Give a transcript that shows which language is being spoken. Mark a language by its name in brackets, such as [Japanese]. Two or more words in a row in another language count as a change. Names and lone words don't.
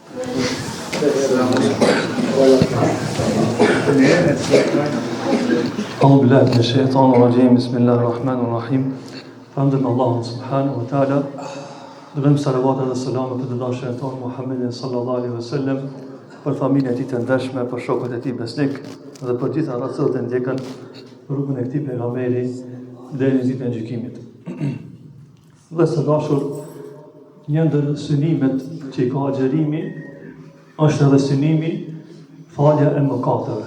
[Arabic] أعوذ بالله من الشيطان الرجيم بسم الله الرحمن الرحيم فحمدنا الله سبحانه وتعالى [Albanian] Dëvëm salavat dhe selamet për të dashën tonë Muhammedin [Arabic] صلى الله عليه وسلم, [Albanian] për familjen e tij të ndershme, për shokët e tij besnik dhe për gjithë ata që ndjekën rrugën e këtij pejgamberi deri në ditën e gjykimit. Dhe së dashur, një ndër synimet që i ka agjerimi është edhe synimi falja e mëkateve.